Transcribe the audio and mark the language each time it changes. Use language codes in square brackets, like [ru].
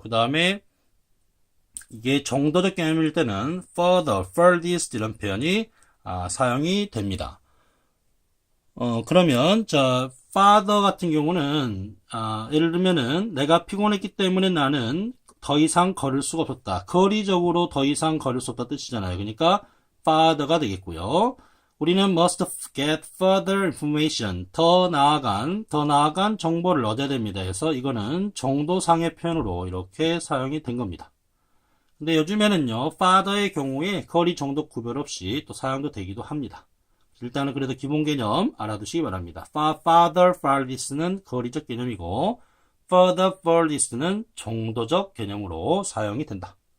[ko] 그 다음에 이게 정도적 개념일 때는 further, furthest 이런 표현이 사용이 됩니다. 그러면 자 farther 같은 경우는 예를 들면은 내가 피곤했기 때문에 나는 더 이상 걸을 수가 없었다. 거리적으로 더 이상 걸을 수 없다 뜻이잖아요. 그러니까 farther가 되겠고요. 우리는 [en] must get further information. [ko] 더 나아간 정보를 얻어야 됩니다. 그래서 이거는 정도상의 표현으로 이렇게 사용이 된 겁니다. 근데 요즘에는요, farther의 경우에 거리 정도 구별 없이 또 사용도 되기도 합니다. 일단은 그래도 기본 개념 알아두시기 바랍니다. farther, farthest는 거리적 개념이고, further, furthest는 정도적 개념으로 사용이 된다.